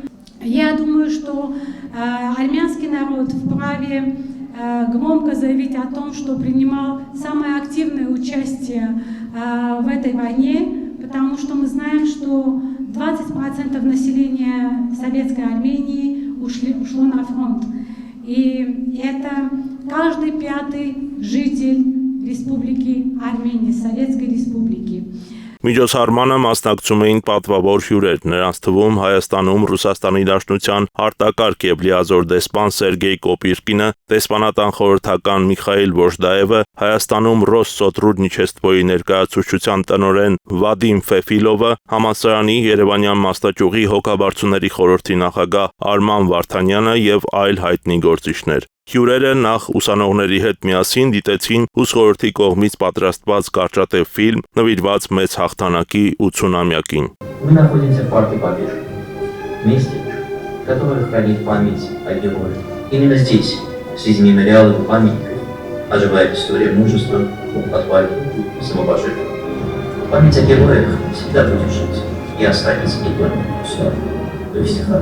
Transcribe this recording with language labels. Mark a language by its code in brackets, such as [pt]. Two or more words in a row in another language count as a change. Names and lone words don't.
[ru] Я думаю, что армянский народ вправе громко заявить о том, что принимал самое активное участие в этой войне, потому что мы знаем, что 20% населения Советской Армении ушло на фронт. И это каждый 5-й житель Республики Армения, Советской Республики. [hy] Միջոցառմանը մասնակցում էին պատվավոր հյուրեր, նրանց թվում Հայաստանում Ռուսաստանի Դաշնության արտակարգ եւ լիազոր դեսպան Սերգեյ Կոպիրկինը, դեսպանատան խորհրդական Միխայել Վոժդաևը, Հայաստանում Ռոսսոտրուդնիչեստվոյի ներկայացուցչության տնօրեն Վադիմ Ֆեֆիլովը, համալսարանի Երևանյան մասնաճյուղի հոգաբարձուների խորհրդի նախագահ Արման Վարդանյանը եւ այլ հայտնի գործիչներ։ Հյուրերը նախ ուսանողների հետ միասին դիտեցին ուսխորհրդի կողմից պատրաստված կարճատև ֆիլմ նվիրված մեծ հաղթանակի 80-ամյակին։ [ru] Мы находимся в парке Победы, месте, которое хранит память о героях. Именно здесь, среди мемориалов и памятников, оживает история мужества, отваги и самопожертвования. Память о героях всегда будет жить и останется не только в но и всегда.